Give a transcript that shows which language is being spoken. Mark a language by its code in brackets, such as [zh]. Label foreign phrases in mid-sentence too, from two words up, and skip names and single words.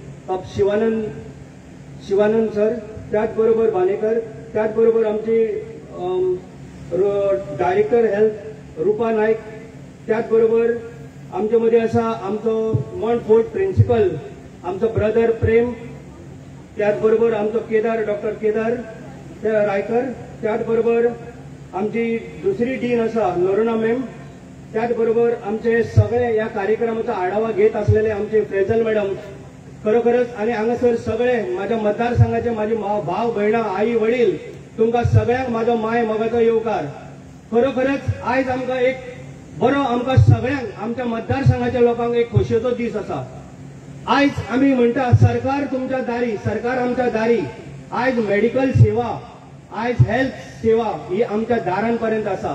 [mr] शिवानंद सर, त्याचबरोबर बानेकर, त्याचबरोबर आमचे [en] director health [mr] रूपा नाईक, त्याचबरोबर आमच्यामध्ये असा आमचो मॉन्टफोर्ट प्रिन्सिपल आमचो ब्रदर प्रेम, त्याचबरोबर आमचो डॉक्टर केदार रायकर, त्याचबरोबर आमची दुसरी डीन असा नोरोना मॅम, त्याचबरोबर आमचे सगळे या कार्यक्रमाचा आढावा घेत असलेले आमचे फ्रेझल मॅडम. [kok] खरोखरच आणि हांगासर सगळे माझ्या मतदारसंघाचे माझी भाव भयणां, आई वडील, तुमकां सगळ्यांक माझो माय मोगाचो येवकार. खरोखरच आयज आमकां एक बरो आमकां सगळ्यांक आमच्या मतदारसंघाच्या लोकांक एक खोशयेचो दीस आसा. आयज आमी म्हणटा सरकार तुमच्या दारी, सरकार आमच्या दारी. आयज मेडिकल सेवा, आयज हेल्थ सेवा ही आमच्या दारांपर्यंत आसा.